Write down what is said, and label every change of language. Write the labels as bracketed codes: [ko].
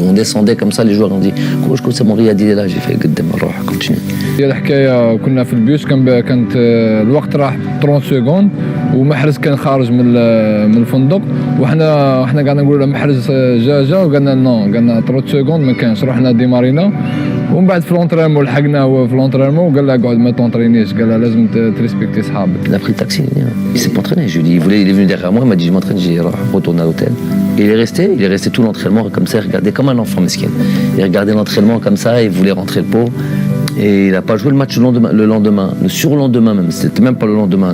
[fr] On descendait comme ça, les joueurs ont dit « c'est mon Riyad, il est là ». J'ai fait « continue ». [ar] هي الحكايه كنا في البيوس كانت الوقت راح 30 سكوند ومحرز كان خارج من الفندق وحنا قاعدين نقولوا له محرز جا وقالنا نو قالنا 30 سكوند ما كانش رحنا ديمارينا ومن بعد في لونطرينمون لحقناه هو في لونطرينمون وقال له اقعد ما تونطرينيش قال له لازم تريسبكتي صحابك. [fr] Il a pris le taxi, il s'est pas entraîné. Je lui ai dit, il est venu derrière moi, il m'a dit je m'entraîne, j'ai retourné à l'hôtel. Et il est resté tout l'entraînement comme ça, il regardait comme un enfant mesquin. Il regardait l'entraînement comme ça, il voulait rentrer le pot. Et il n'a pas joué le match le lendemain, le surlendemain même, c'était même pas le lendemain.